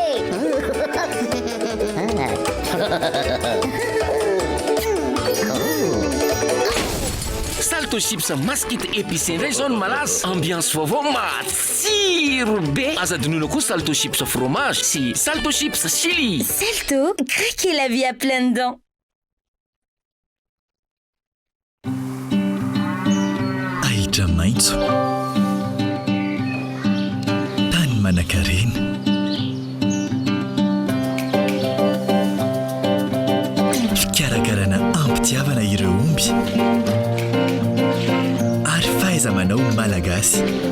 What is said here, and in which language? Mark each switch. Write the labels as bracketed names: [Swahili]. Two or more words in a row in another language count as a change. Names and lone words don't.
[Malagasy] Salto chips maskit épicé indray zao ny malaza ambiance vaovao matsiro be azadinoina koa salto chips fromage sy salto chips chili. [French] Salto, craquez la vie à pleines dents. [Malagasy] Ahitra maitso tany manan-karena fikarakarana ampitiavana ireo omby ary fahaiza-manao malagasy.